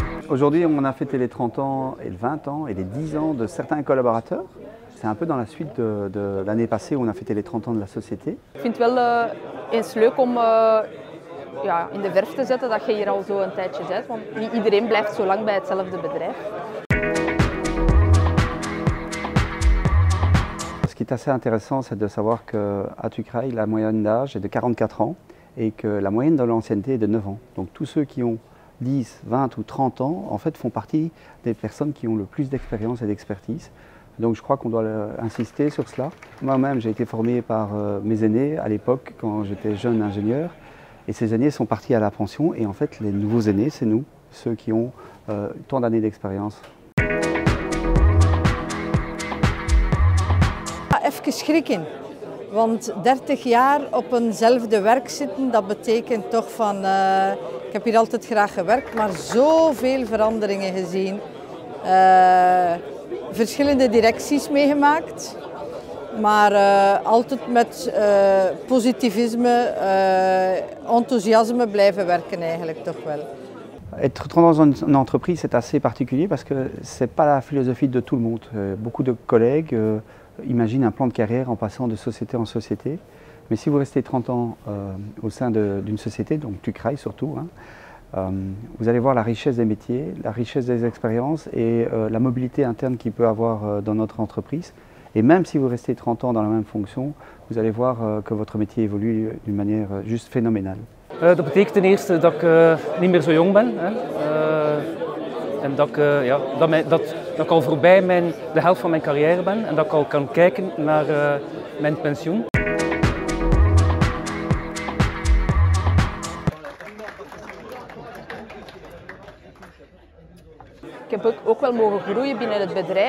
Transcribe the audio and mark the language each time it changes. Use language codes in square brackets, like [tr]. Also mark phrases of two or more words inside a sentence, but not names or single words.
[fr] Aujourd'hui, on a fêté les 30 ans et les 20 ans et les 10 ans de certains collaborateurs. C'est un peu dans la suite de l'année passée où on a fêté les 30 ans de la société. [nl] Ik vind het wel eens leuk om ja, in de verf te zetten dat je hier al zo een tijdje bent, want niet iedereen blijft zo lang bij hetzelfde bedrijf. [fr] Ce qui est assez intéressant, c'est de savoir qu'à Tukrail, la moyenne d'âge est de 44 ans et que la moyenne de l'ancienneté est de 9 ans. Donc tous ceux qui ont 10, 20 ou 30 ans, en fait, font partie des personnes qui ont le plus d'expérience et d'expertise. Donc je crois qu'on doit insister sur cela. Moi-même, j'ai été formé par mes aînés à l'époque, quand j'étais jeune ingénieur. Et ces aînés sont partis à la pension. Et en fait, les nouveaux aînés, c'est nous, ceux qui ont tant d'années d'expérience. [nl] Even schrikken, want 30 jaar op eenzelfde werk zitten, dat betekent toch van, ik heb hier altijd graag gewerkt, maar zoveel veranderingen gezien. Verschillende directies meegemaakt, maar altijd met positivisme, enthousiasme blijven werken eigenlijk toch wel. [fr] Être dans une entreprise, c'est assez particulier parce que ce n'est pas la philosophie de tout le monde. Beaucoup de collègues imaginent un plan de carrière en passant de société en société. Mais si vous restez 30 ans au sein d'une société, donc Tukrail surtout, vous allez voir la richesse des métiers, la richesse des expériences et la mobilité interne qu'il peut avoir dans notre entreprise. Et même si vous restez 30 ans dans la même fonction, vous allez voir que votre métier évolue d'une manière juste phénoménale. [nl] Dat betekent ten eerste dat ik niet meer zo jong ben. Hè. En dat ik al voorbij de helft van mijn carrière ben en dat ik al kan kijken naar mijn pensioen. Ik heb ook wel mogen groeien binnen het bedrijf.